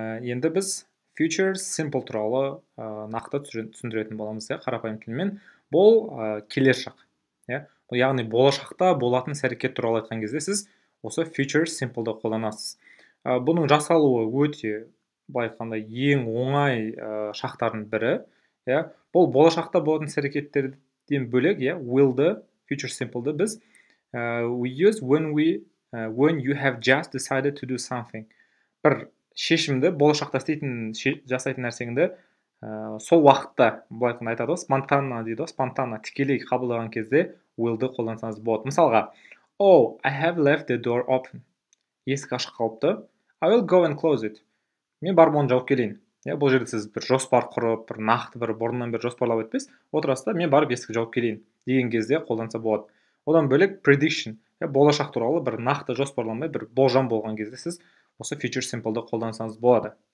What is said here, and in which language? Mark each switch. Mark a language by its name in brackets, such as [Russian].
[Kazakh] Енді біз future simple туралы нақты түсіндіретін боламыз, қарапайым тілмен. Бұл келер шақ. Бұл яғни болашақта болатын іс-әрекет туралы айтқан кезде сіз осы future simple'ды қолданасыз. Бұның жасалуы өте былай айтқанда ең оңай шақтардың бірі. Бұл болашақта болатын іс-әрекеттерден бөлек, will'ды, future simple'ды біз [English] we use when you have just decided to do something. [Kazakh] Бір шешімді болашақта жасайтын нәрсеңді сол уақытта былай айтады ғой, спонтанно дейді ғой, спонтанно тікелей қабылдаған кезде will'ды қолдансаңыз болады. [English] Мысалға, oh, I have left the door open. [Kazakh] Есік ашық қалыпты. [English] I will go and close it. [Kazakh] Мен барып оны жауып келейін. Бұл жерде сіз бір жоспар құрып, бір нақты бір бұрыннан бері жоспарлап өтпес, отырасыз да мен барып есікті жауып келейін деген кезде қолданса болады. Одан бөлек prediction, болашақ туралы бір нақты жоспарланбай, бір болжам болған кезде сіз осы future simple'ды қолдансаңыз болады.